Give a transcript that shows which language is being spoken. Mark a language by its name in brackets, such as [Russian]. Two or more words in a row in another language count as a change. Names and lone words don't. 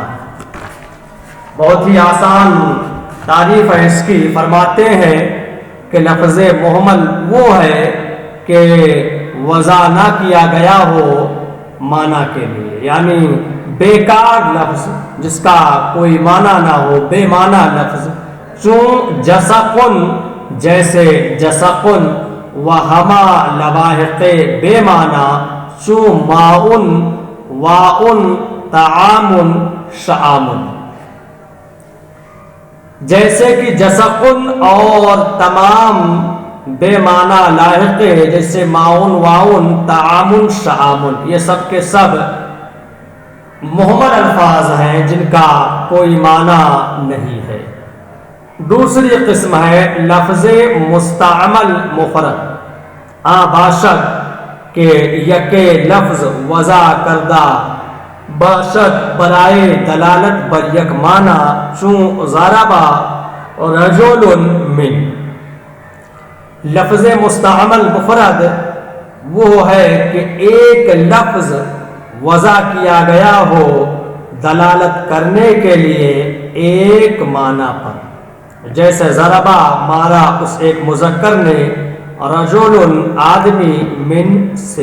[Urdu] بہت ہی آسان تعریف ہے اس کی۔ فرماتے ہیں کہ لفظ مہمل وہ ہے کہ وضع نہ کیا گیا ہو معنی کے لیے، یعنی بیکار لفظ جس کا کوئی معنی نہ ہو، بے معنی لفظ۔ [Persian] چون جسقن، [Urdu] جیسے جسقن، [Persian] وہما لواحق بے معنی، چون ماؤن، واؤن، طعام، شعام۔ [Urdu] جیسے کہ جسقن اور تمام بے معنی لاحق، جیسے ماؤن، واؤن، طعام، شعام، یہ سب کے سب مہمل الفاظ ہیں جن کا کوئی معنی نہیں ہے۔ دوسری قسم ہے لفظ مستعمل مفرد، [Persian] باشد کہ یکے لفظ وضع کردہ باشد برائے دلالت بر یک معنی، چون [Arabic] ضربا رجل من۔ [Urdu] لفظ مستعمل مفرد وہ ہے کہ ایک لفظ وضع کیا گیا ہو دلالت کرنے کے لیے ایک معنی پر، جیسے ضربا مارا اس ایک مذکر نے، رجل آدمی، من سے۔